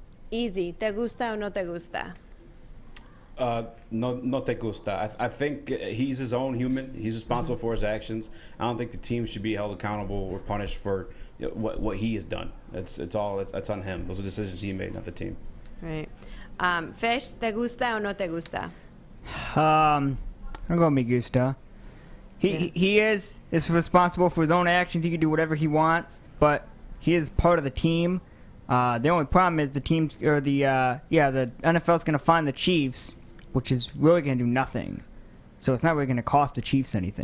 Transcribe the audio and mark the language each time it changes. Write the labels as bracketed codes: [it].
[en] Easy. [es] ¿Te gusta o no te gusta? No te gusta. [en] I think he's his own human. He's responsible for his actions. I don't think the team should be held accountable or punished for what he has done. It's on him. Those are decisions he made, not the team. Right. [es] Fish, ¿te gusta o no te gusta? [en] I'm going [es] me gusta. [en] He is responsible for his own actions. He can do whatever he wants, but he is part of the team. The only problem is the teams or the NFL's going to find the Chiefs, which is really going to do nothing. So it's not really going to cost the Chiefs anything.